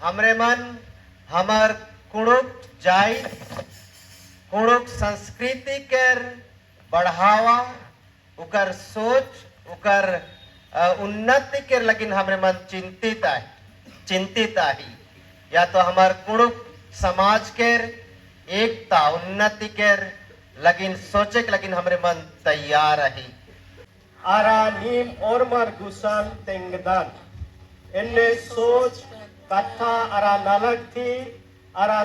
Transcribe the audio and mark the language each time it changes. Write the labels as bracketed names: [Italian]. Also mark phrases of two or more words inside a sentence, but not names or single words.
[Sadri] हमरे मन हमर कुड़ुक जाई कुड़ुक संस्कृति के बढ़ावा उकर सोच उकर उन्नति के लगिन हमरे मन चिंतित आही या तो हमार कुड़ुक समाज के एकता उन्नति के लगिन सोचे के लगिन हमरे मन तैयार रही [Kurukh] आरा नीम और मर गुसन तेंगदान इन्ने सोच कथा आरा नलक थी आरा